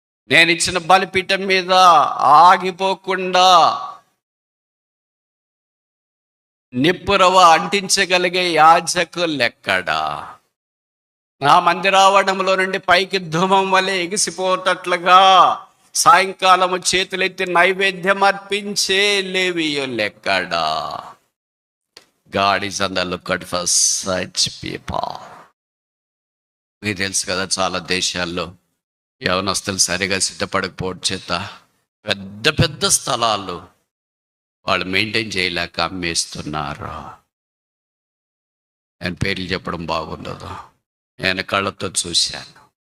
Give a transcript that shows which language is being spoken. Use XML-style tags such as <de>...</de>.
<te>నేను ఇచ్చిన బలిపీఠం మీద ఆగిపోకుండా నిప్పురవ అంటించగలిగే యాజకులు ఎక్కడా? నా మందిరావడంలో నుండి పైకి ధూమం వలె ఎగిసిపోతట్లుగా సాయంకాలము చేతులెత్తి నైవేద్యం అర్పించే లేవీయులు ఎక్కడా?</te> <en>God is on the lookout for such people.</en> <te>మీకు తెలుసు కదా, చాలా దేశాల్లో యవనస్తులు సరిగా సిద్ధపడకపోవడం చేత పెద్ద పెద్ద స్థలాలు వాళ్ళు మెయింటైన్ చేయలేక అమ్మేస్తున్నారు. నేను పేర్లు చెప్పడం బాగుండదు, నేను కళ్ళతో చూశాను.</te>